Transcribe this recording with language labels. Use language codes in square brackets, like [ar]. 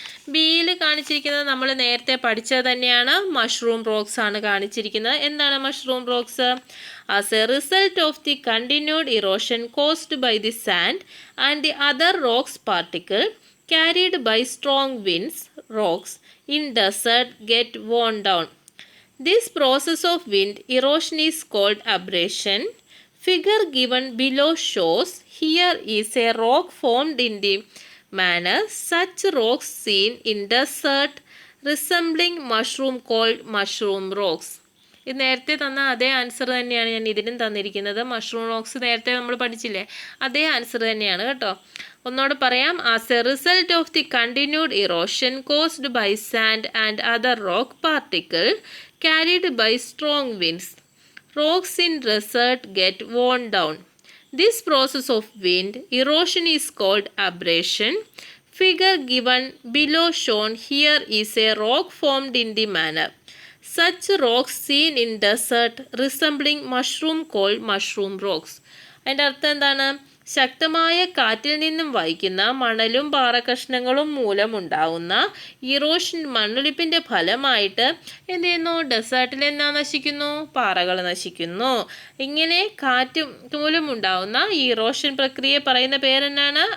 [ml] ബിയിൽ കാണിച്ചിരിക്കുന്നത് നമ്മൾ നേരത്തെ പഠിച്ചത് തന്നെയാണ്. മഷ്റൂം റോക്സ് ആണ് കാണിച്ചിരിക്കുന്നത്. എന്താണ് mushroom rocks? [en] As a result of the continued erosion caused by the sand and the other rocks particle carried by strong winds, rocks in desert get worn down. This process of wind erosion is called abrasion. Figure given below shows here is a rock formed in the manner such rocks seen in desert resembling mushroom called mushroom rocks. [ml] ഇത് നേരത്തെ തന്ന അതേ answer തന്നെയാണ് ഞാൻ ഇതിനും തന്നിരിക്കുന്നത്. Mushroom rocks നേരത്തെ നമ്മൾ പഠിച്ചില്ലേ? അതേ ആൻസർ തന്നെയാണ് കേട്ടോ. ഒന്നോട് പറയാം. [en] As a result of the continued erosion caused by sand and other rock particle carried by strong winds, rocks in desert get worn down. This process of wind erosion is called abrasion. Figure given below shown here is a rock formed in the manner such rocks seen in desert resembling mushroom called mushroom rocks. [ml] അതിൻ്റെ അർത്ഥം എന്താണ്? ശക്തമായ കാറ്റിൽ നിന്നും വഹിക്കുന്ന മണലും പാറക്കഷ്ണങ്ങളും മൂലമുണ്ടാകുന്ന erosion മണ്ണൊലിപ്പിൻ്റെ ഫലമായിട്ട് എന്ത് ചെയ്യുന്നു? ഡെസേർട്ടിൽ എന്നാ നശിക്കുന്നു? പാറകൾ നശിക്കുന്നു. ഇങ്ങനെ കാറ്റ് മൂലമുണ്ടാകുന്ന ഈ ഇറോഷൻ പ്രക്രിയയെ പറയുന്ന പേരെന്നാണ്?